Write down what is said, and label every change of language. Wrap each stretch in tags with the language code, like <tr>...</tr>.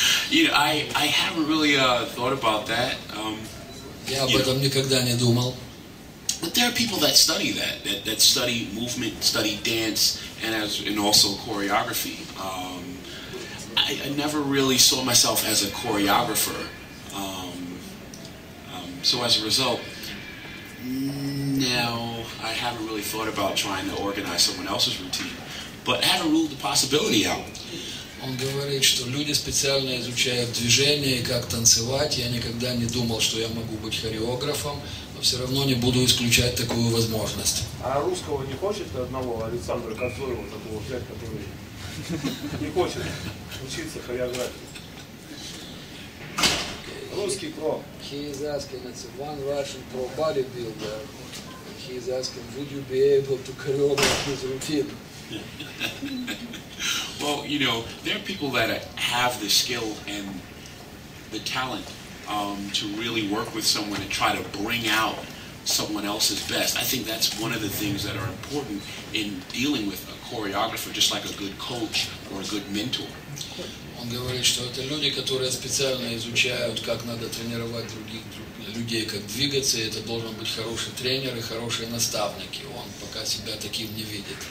<en>You know, I haven't really thought about that.</en> <ru>Я об этом никогда не думал.</ru> <en>But there are people that study that study movement, study dance, and also choreography. I never really saw myself as a choreographer. So as a result, now I haven't really thought about trying to organize someone else's routine, but I haven't ruled the possibility out.</en> <ru>Он говорит, что люди специально изучают движение и как танцевать. Я никогда не думал, что я могу быть хореографом, но все равно не буду исключать такую возможность. А русского не хочет одного Александра Козлова такого взять, который не хочет учиться хореографии? Русский про.</ru> <en>He is asking, it's one Russian pro bodybuilder. He is asking, would you be able to choreograph his routine? Well, you know, there are people that have the skill and the talent to really work with someone and try to bring out someone else's best. I think that's one of the things that are important in dealing with a choreographer, just like a good coach or a good mentor.</en> <ru>Он говорит, что это люди, которые специально изучают, как надо тренировать других людей, как двигаться, и это должен быть хороший тренер и хорошие наставники. Он пока себя таким не видит.</ru>